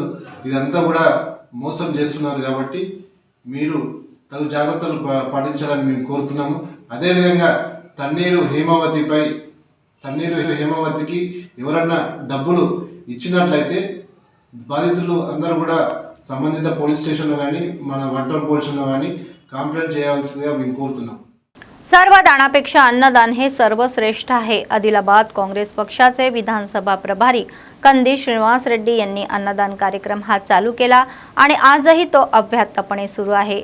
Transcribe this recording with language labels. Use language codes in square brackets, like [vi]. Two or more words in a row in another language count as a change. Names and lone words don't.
[te] ఇదంతా కూడా మోసం చేస్తున్నారు కాబట్టి మీరు తగు జాగ్రత్తలు పాటించాలని మేము కోరుతున్నాము. అదేవిధంగా తన్నీరు హేమావతికి ఎవరన్నా డబ్బులు ఇచ్చినట్లయితే బాధితులు అందరూ కూడా సంబంధిత [en] police stationలో [te] కానీ మన వన్ టౌన్ [en] police stationలో [te] కానీ కంప్లైంట్ చేయాల్సిందిగా మేము కోరుతున్నాం. [mr] सर्व दानापेक्षा अन्नदान हे सर्वश्रेष्ठ आहे. आदिलाबाद काँग्रेस पक्षाचे विधानसभा प्रभारी कंदी श्रीनिवास रेड्डी यांनी अन्नदान कार्यक्रम हा चालू केला आणि आजही तो अव्याहतपणे सुरू आहे.